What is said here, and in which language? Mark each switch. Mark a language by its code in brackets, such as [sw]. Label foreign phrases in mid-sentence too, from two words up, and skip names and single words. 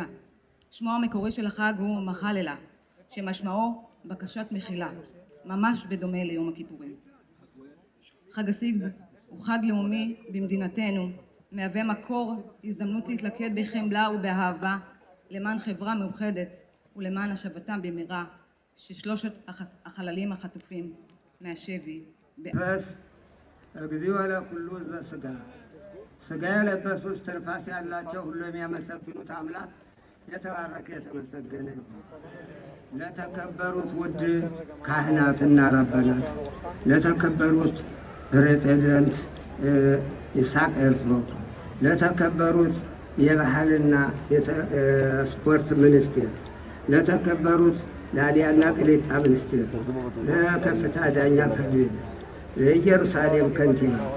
[he] שמו המקורי של החג הוא מחללה, שמשמעו בקשת מחילה, ממש בדומה ליום הכיפורים. חג הסיגד הוא חג לאומי במדינתנו, מהווה מקור הזדמנות להתלכד בחמלה ובאהבה למען חברה מאוחדת ולמען השבתם במהרה ששלושת החללים החטופים מהשבי. [am] በስ [gez] እግዚኦ ለኩሉ ዘሥጋ [am] ሥጋ የለበሱ እስትንፋስ ያላቸው ሁሉ የሚያመሰግኑት አምላክ የተባረከ የተመሰገነ ይሁን። ለተከበሩት ውድ ካህናትና ራባናት፣ ለተከበሩት ፕሬዚዳንት ይስሐቅ ኤርዞ፣ ለተከበሩት የባህልና የስፖርት ሚኒስቴር፣ ለተከበሩት ላሊያና ቅሊጣ ሚኒስቴር፣ ለከፍታ ዳኛ ፍርድ ቤት፣ ለኢየሩሳሌም ከንቲባ፣